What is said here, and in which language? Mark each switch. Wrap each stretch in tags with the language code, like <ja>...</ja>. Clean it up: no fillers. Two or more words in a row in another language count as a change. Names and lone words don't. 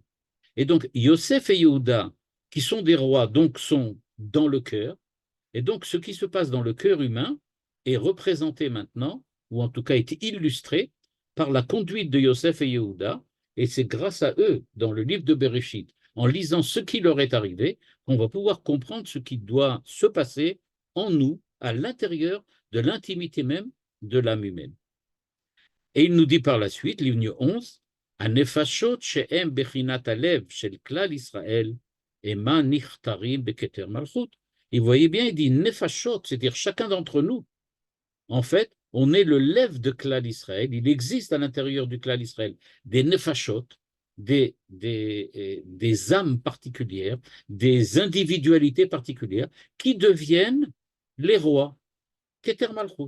<fr>Et donc, Yosef et Yehuda, qui sont des rois, donc sont dans le cœur, et donc ce qui se passe dans le cœur humain est représenté maintenant, ou en tout cas est illustré, par la conduite de Yosef et Yehuda, et c'est grâce à eux, dans le livre de Bereshit, en lisant ce qui leur est arrivé, qu'on va pouvoir comprendre ce qui doit se passer en nous, à l'intérieur de l'intimité même de l'âme humaine. Et il nous dit par la suite, ligne 11,</fr> <he>הנפשות שהם בחינת הלב של כלל ישראל הם נכתרים בכתר מלכות.</he> <fr>Et vous voyez bien, il dit nefashot, c'est-à-dire chacun d'entre nous. En fait, on est le lève de</fr> <he>כלל ישראל.</he> <fr>Il existe à l'intérieur du</fr> <he>כלל ישראל</he> <fr>des nefashot, des âmes particulières, des individualités particulières qui deviennent les rois,</fr> <he>כתר מלכות.</he>